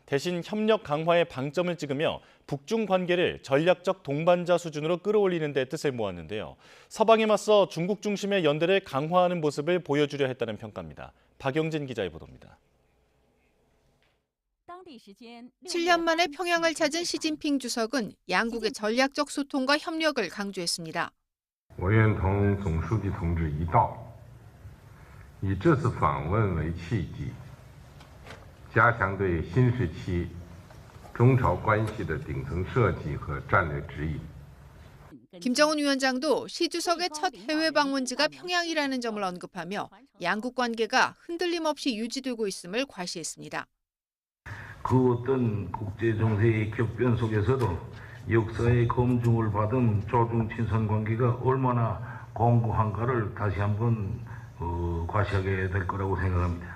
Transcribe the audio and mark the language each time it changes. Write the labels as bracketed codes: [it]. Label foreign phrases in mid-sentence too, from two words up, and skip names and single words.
[ko] 대신 협력 강화에 방점을 찍으며 북중 관계를 전략적 동반자 수준으로 끌어올리는 데 뜻을 모았는데요. 서방에 맞서 중국 중심의 연대를 강화하는 모습을 보여주려 했다는 평가입니다. 박영진 기자의 보도입니다. 7년 만에 평양을 찾은 시진핑 주석은 양국의 전략적 소통과 협력을 강조했습니다. [zh] 我愿同总书记同志一道，以这次访问为契机，加强对新时期中朝关系的顶层设计和战略指引。 [ko] 김정은 위원장도 시 주석의 첫 해외 방문지가 평양이라는 점을 언급하며 양국 관계가 흔들림 없이 유지되고 있음을 과시했습니다. 그 어떤 국제 정세의 격변 속에서도 역사의 검증을 받은 조중 친선 관계가 얼마나 공고한가를 다시 한번 과시하게 될 거라고 생각합니다.